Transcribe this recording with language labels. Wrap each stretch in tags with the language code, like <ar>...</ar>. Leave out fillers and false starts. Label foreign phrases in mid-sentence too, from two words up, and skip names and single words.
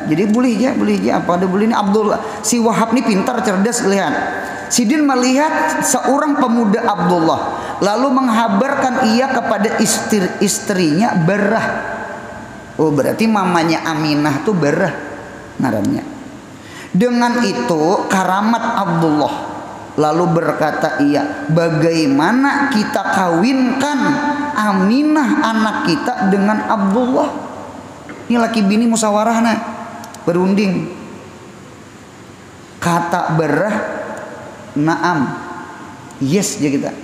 <bjn>Jadi boleh aja apa ada boleh ini Abdullah. Si Wahab ini pintar, cerdas, lihat. Sidin melihat seorang pemuda Abdullah, lalu menghabarkan ia kepada istrinya Barrah. Oh, berarti mamanya Aminah tuh Barrah ngarannya. Dengan itu karamat Abdullah, lalu berkata ia, bagaimana kita kawinkan Aminah anak kita dengan Abdullah? Ini laki bini musyawarah nah, berunding. Kata Barrah, naam, yes aja kita.</bjn>